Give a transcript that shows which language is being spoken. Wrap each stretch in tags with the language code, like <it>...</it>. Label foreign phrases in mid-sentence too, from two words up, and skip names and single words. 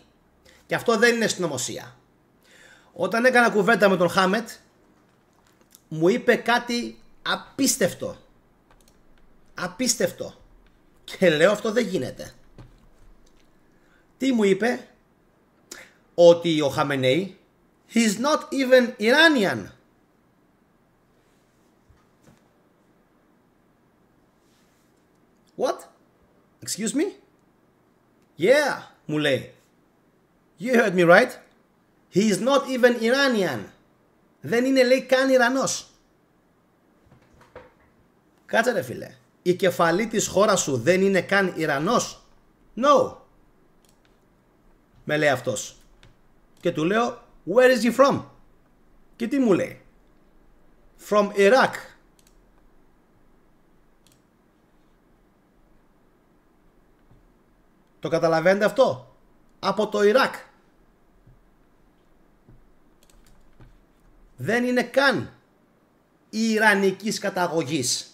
<el>Και αυτό δεν είναι συνωμοσία. Όταν έκανα κουβέντα με τον Χάμετ, μου είπε κάτι απίστευτο. Απίστευτο. Και λέω αυτό δεν γίνεται. Τι μου είπε? Ότι ο Χαμενεή</el> <en>he's not even Iranian. What? Excuse me? Yeah,</en> <el>μου λέει.</el> <en>You heard me right? He is not even Iranian.</en> <el>Δεν είναι, λέει, καν Ιρανός. Κάτσε ρε φίλε. Η κεφαλή της χώρας σου δεν είναι καν Ιρανός? No. Με λέει αυτός. Και του λέω</el> <en>where is he from?</en> <el>Και τι μου λέει?</el> <en>From Iraq.</en> <el>Το καταλαβαίνετε αυτό? Από το Ιράκ. Δεν είναι καν ιρανικής καταγωγής.</el>